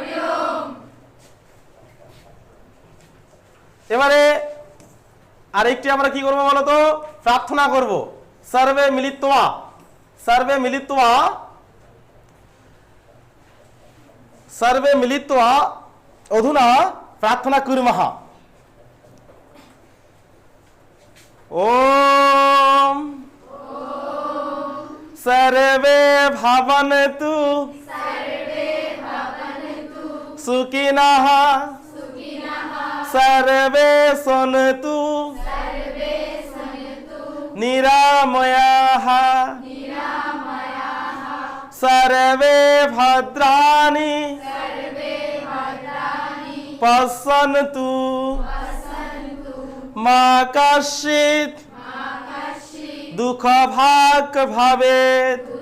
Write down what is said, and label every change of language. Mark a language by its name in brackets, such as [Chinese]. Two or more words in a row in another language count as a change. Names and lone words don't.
[Bangla] এবারে আরেকটি আমরা কি করবো বলো তো? প্রার্থনা করব। [Sanskrit] সর্বে মিলিত্বা অধুনা প্রার্থনা কুর্মঃ। ওম সর্বে ভবন্তু সুখিনঃ সর্বে সন্তু নিরাময়াঃ সর্বে ভদ্রাণি পশ্যন্তু মা কশ্চিৎ দুঃখভাগ ভবেৎ।